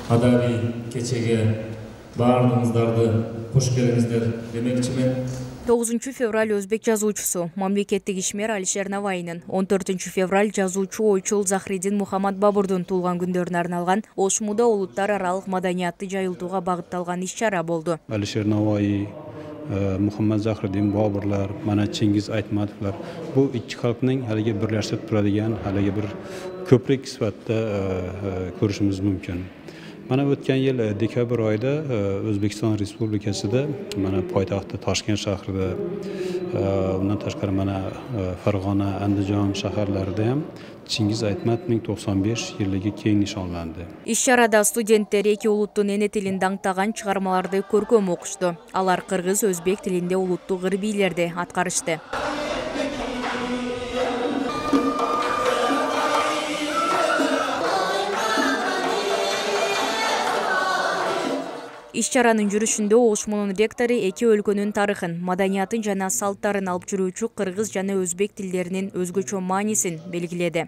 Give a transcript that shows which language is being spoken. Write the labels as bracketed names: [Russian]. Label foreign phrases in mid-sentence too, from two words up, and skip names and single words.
[Kyrgyz] Adabi keçеге баардыгыңыздарды кош келиңиздер демекчимин. 9 fevral Özbek жазуучусу, мамлекеттик ишмер Алишер Навайнын 14 fevral жазуучу ойчул Захридин Мухаммад Бабурдун туулган күндөрүнө арналган Ошмуда улуттар аралык маданиятты жайылтууга багытталган иш-чара болду. Алишер Навай, [Uzbek] Muhammed Zahriddin Baburlar, mana Cengiz Aytmatovlar bu ikki xalqning haligi birlashib turadigan haligi bir ko'prik sifatida ko'rishimiz mumkin. Mana o'tgan yil dekabr oyida O'zbekiston Respublikasida mana poytaxti Toshkent shahrida undan tashqari mana Farg'ona, Andijon shaharlarida ham Cengiz Aytmatovning 95 yilligi keng nishonlandi. [Kyrgyz] Иш-чарада студенттер эки улуттун эне тилин даңктаган чыгармаларды көркөм окушту. Алар кыргыз, өзбек тилинде улуттук ыр-бийлерди аткарышты. Иш-чаранын жүрүшүндө Ошмунун ректору эки өлкөнүн тарыхын, маданиятын жана салттарын алып жүрүүчү кыргыз жана өзбек тилдеринин өзгөчө маанисин белгиледи.